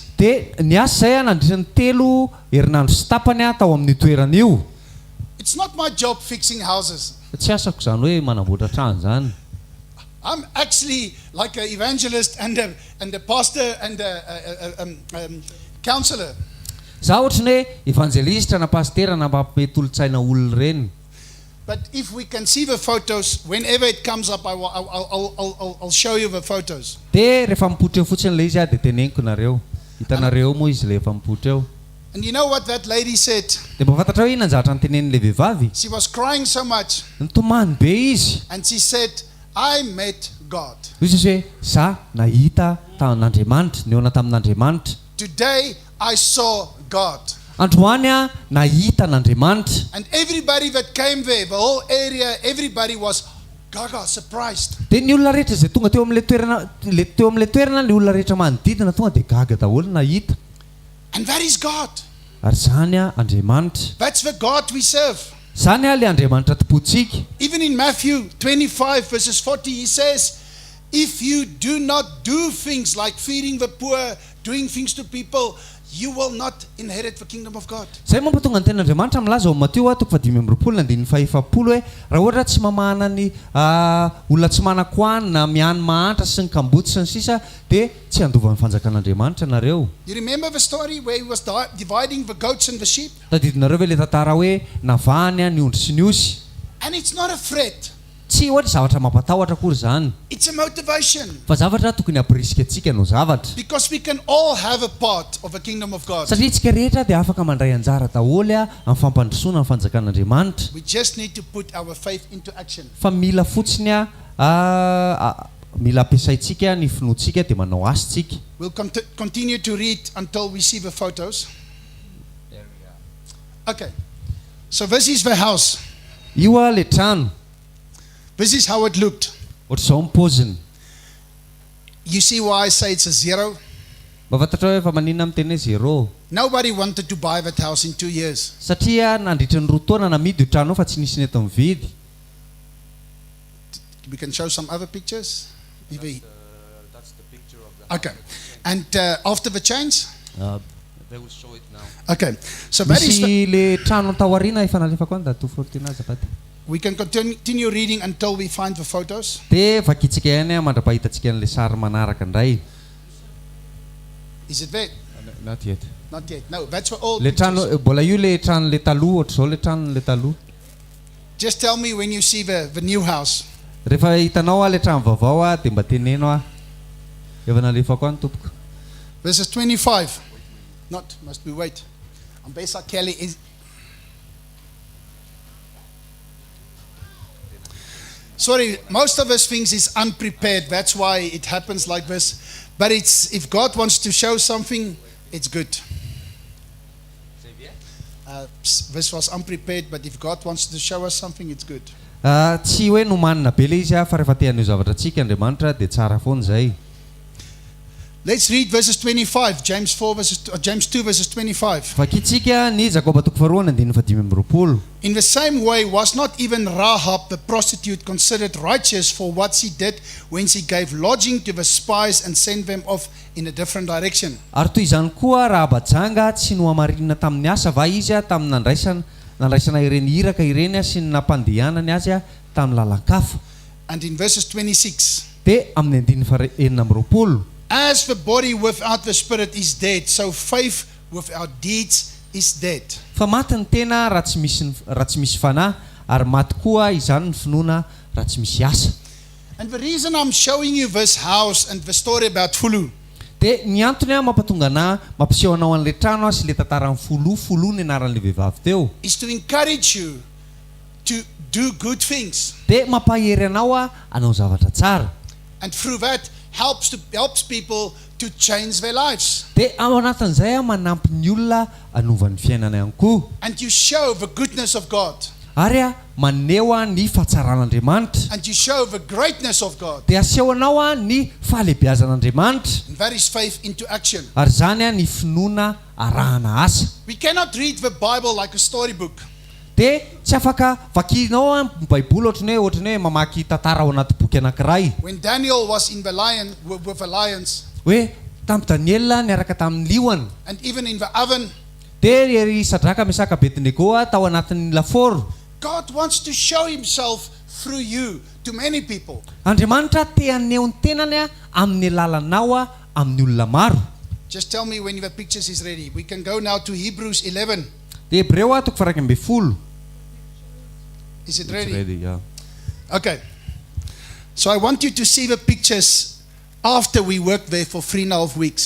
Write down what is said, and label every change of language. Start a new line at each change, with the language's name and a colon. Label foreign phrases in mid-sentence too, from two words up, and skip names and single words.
Malagasy: Dia niasa zay a nandritran'ny 3 herinandro sy tapany a tao amin'ny toerana io.
English: It's not my job fixing houses.
Malagasy: Tsy asako zany hoe manamboatra trano zany.
English: I'm actually like an evangelist and a pastor and a counselor.
Malagasy: Za ohatrany hoe evangelistra na pastera na mampety olon-tsaina olona ireny.
English: But if we can see the photos, whenever it comes up, I'll show you the photos.
Malagasy: Dia rehefa mipoitra eo fotsiny le izy a dia teneniko nareo. Hitanareo moa izy le efa mipoitra eo.
English: And you know what that lady said?
Malagasy: Dia mba fantatra hoe inona zavatra nitenen'le vehivavy.
English: She was crying so much.
Malagasy: Nitomany be izy.
English: And she said, I met God.
Malagasy: Izy hoe za nahita tamin'Andriamanitra, niona tamin'Andriamanitra.
English: Today I saw God.
Malagasy: Androany a nahita n'Andriamanitra.
English: And everybody that came there, the whole area, everybody was gaga, surprised.
Malagasy: Dia ny olona rehetra izay tonga teo amin'le toerana ny olona rehetra manodidina tonga dia gaga daholo nahita.
English: And that is God.
Malagasy: Ary zany a Andriamanitra.
English: That's the God we serve.
Malagasy: Zany a le Andriamanitra topontsika.
English: Even in Matthew 25 verses 40, he says, if you do not do things like feeding the poor, doing things to people, you will not inherit the kingdom of God.
Malagasy: Zay mampatonga ny ten'Andriamanitra milaza ao Mateo 5:20 hoe raha ohatra tsy mamahana ny olona tsy manan-koany na miany mahantra sy ny kambotsy sy ny sisa dia tsy handova ny fanjakan'Andriamanitra nareo.
English: You remember the story where he was dividing the goats and the sheep?
Malagasy: Tadidinareo ve le tantara hoe navahany a ny ondry sy ny osy.
English: And it's not a threat.
Malagasy: tsy ohatra zavatra mampatahotra akory zany
English: It's a motivation.
Malagasy: fa zavatra tokony hampirisika antsika no zavatra
English: Because we can all have a part of the kingdom of God.
Malagasy: satria tsika rehetra dia afaka mandray anjara daholo amin'ny fampandrosoana amin'ny fanjakan'andriamanitra
English: We just need to put our faith into action.
Malagasy: fa mila fotsiny mila ampiasaintsika ny finoantsika dia manao asytsika
English: We'll continue to read until we see the photos. Okay. So this is the house.
Malagasy: io le trano
English: This is how it looked.
Malagasy: ohatra zao ny pauziny
English: You see why I say it's a zero?
Malagasy: mba fantatra hoe fa maninona miteny hoe zéro
English: Nobody wanted to buy that house in 2 years.
Malagasy: satria nandritra ny roa taona namidy io trano io fa tsy nisy neto mividy
English: We can show some other pictures. That's the picture of the Okay. And after the change? They will show it now. Okay. So that is the,
Malagasy: misy le trano taoriana efa nalefako any da tofortina azafady
English: we can continue reading until we find the photos.
Malagasy: dia vakitsika ihany mandrapahitatsika an'le sary manaraka indray
English: Is it there? not yet Not yet. No, that's for all
Malagasy: le trano
English: pictures.
Malagasy: mbola io le trano le taloha ohatra zao le trano le taloha
English: Just tell me when you see the new house.
Malagasy: rehefa hitanao le trano vaovao dia mba teneno efa nalefako any tompoko
English: This is 25. Not, must we wait? Ambesa Kelly is. Sorry, most of us things is unprepared. That's why it happens like this. But it's if God wants to show something, it's good. This was unprepared, but if God wants to show us something, it's good.
Malagasy: tsy hoe nomanina be le izy fa rehefa tehan'io zavatra tsika andriamanitra dia tsara foana zay
English: Let's read verses 25, James 2 verses 25.
Malagasy: vakitsika ny jakoba toko faharoa andininy fadimy amby roapolo
English: In the same way, was not even Rahab the prostitute considered righteous for what she did when she gave lodging to the spies and sent them off in a different direction?
Malagasy: ary toy izany koa raha bajanga tsy no hamarinina tamin'ny asa va izy tamin'ny nandraisana ireny iraka ireny sy ny nampandehanany azy tamin'ny lalan-kafa
English: And in verses 26,
Malagasy: dia amin'ny andininy fahaenina amby roapolo
English: as the body without the spirit is dead, so faith without deeds is dead.
Malagasy: fa maty ny tena raha tsy misy fanahy ary maty koa izany ny finoana raha tsy misy asa
English: And the reason I'm showing you this house and the story about Fulu
Malagasy: dia ny antony mampatonga anahy mampiseho anao an'le trano sy le tantarany folo ny anaran'le vehivavy teo
English: is to encourage you to do good things.
Malagasy: dia mampahery anao anao zavatra tsara
English: And through that, helps people to change their lives.
Malagasy: dia ao anatin'izay manampy ny olona anova ny fiainana ihany koa
English: And you show the goodness of God.
Malagasy: ary maneho ny fahatsaran'andriamanitra
English: And you show the greatness of God.
Malagasy: dia aseho anao ny fahalebiazan'andriamanitra
English: And that is faith into action.
Malagasy: ary zany ny finoana arahana asa
English: We cannot read the Bible like a storybook.
Malagasy: dia tsy afaka vakinao ny baiboly ohatrany hoe mamaky tantara ao anaty boky anankiray
English: When Daniel was in the with the lions,
Malagasy: hoe tamin'ny daniela niaraka tamin'ny liona
English: and even in the oven,
Malagasy: dia ery sadraka mesaka abednego tao anatin'ny laforo
English: God wants to show himself through you to many people.
Malagasy: andriamanitra te haneho ny tenany amin'ny lalanao amin'ny olona maro
English: Just tell me when the pictures is ready. We can go now to Hebrews 11.
Malagasy: dia hebreo toko faraka amby folo
English: Is it ready? yeah. Okay. So I want you to see the pictures after we worked there for 3.5 weeks.